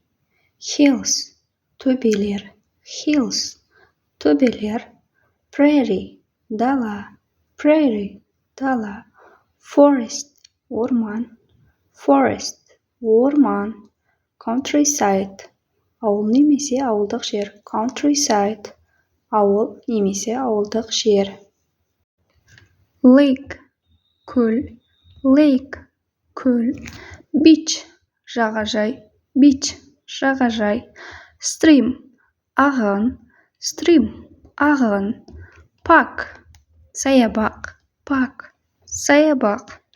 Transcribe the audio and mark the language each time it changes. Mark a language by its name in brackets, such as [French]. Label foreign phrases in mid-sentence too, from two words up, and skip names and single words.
[English] Hills, töbeler, hills, töbeler, prairie, dala, prairie, dala, forest, orman, forest, orman, countryside, [Kazakh] ауыл немесе ауылдық жер, countryside, ауыл немесе ауылдық жер. [English] Lake, көл, lake, көл, beach, жағажай, beach, жағажай, stream, ағын, stream, ағын, park, саябақ, park, саябақ.